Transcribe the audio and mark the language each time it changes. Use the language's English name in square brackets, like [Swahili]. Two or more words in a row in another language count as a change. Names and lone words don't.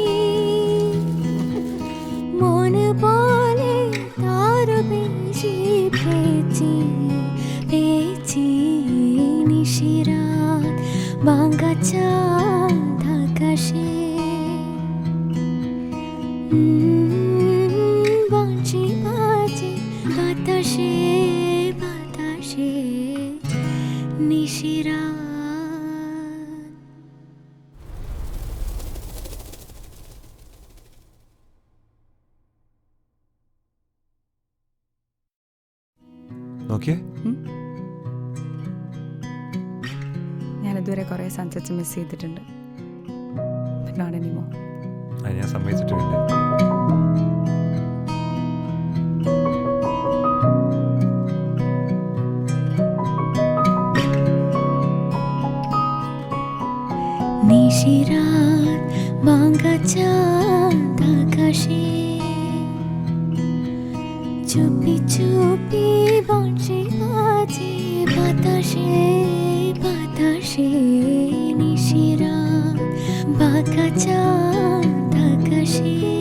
[Bangla] মন বলে তার বেশি পেয়েছি পেয়েছি নিশিরাত ভাঙা চাঁদ আকাশে বংশী বাজে বাতাসে বাতাসে নিশিরাত [Malayalam] നോക്കിയേ, ഞാൻ ഇതുവരെ കുറേ [English] sunsets miss [Malayalam] ചെയ്തിട്ടുണ്ട്. [English] But not anymore. [Malayalam] അത് ഞാൻ സമ്മതിച്ചിട്ടുമില്ല. [Bangla] নিশিরাত ভাঙা চাঁদ আকাশে চুপি চুপি বংশী বাজে বাতাসে বাতাসে নিশিরাত ভাঙা চাঁদ আকাশে